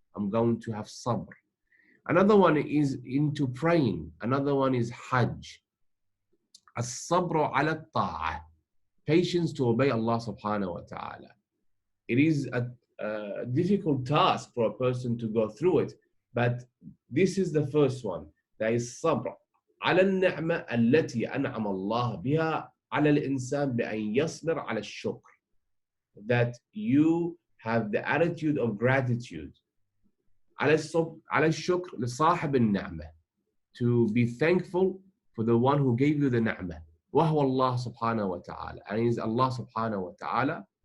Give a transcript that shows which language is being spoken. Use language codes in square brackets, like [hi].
[en] I'm going to have sabr. Another one is into praying. Another one is hajj. As-sabru ala ta'ah. Patience to obey Allah subhanahu wa ta'ala. It is a difficult task for a person to go through it, but this is the first one. That is [ar] sabr على النعمة التي أنعم الله بها على الإنسان بأن يصبر على الشكر. [en] That you have the attitude of gratitude. [ar] على الشكر لصاحب النعمة. [en] To be thankful for the one who gave you the ni'mah. [ar] وهو الله سبحانه وتعالى. [en] And it is Allah subhanahu wa ta'ala.